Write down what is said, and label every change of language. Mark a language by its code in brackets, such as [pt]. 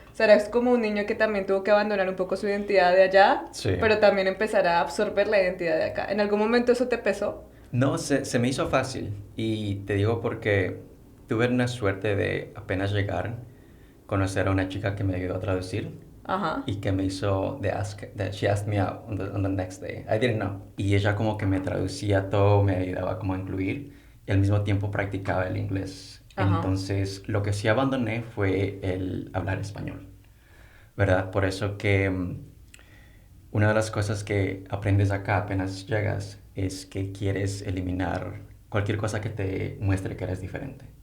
[es] O sea, eres como un niño que también tuvo que abandonar un poco su identidad de allá, sí, pero también empezar a absorber la identidad de acá. ¿En algún momento eso te pesó? No, se me hizo fácil. Y te digo porque tuve una suerte de apenas llegar, conocer a una chica que me ayudó a traducir. [en] Y que me hizo she asked me out on the next day. I didn't know. [es] Y ella como que me traducía todo, me ayudaba como a incluir y al mismo tiempo practicaba el inglés. Entonces lo que sí abandoné fue el hablar español, ¿verdad? Por eso que una de las cosas que aprendes acá apenas llegas es que quieres eliminar cualquier cosa que te muestre que eres diferente.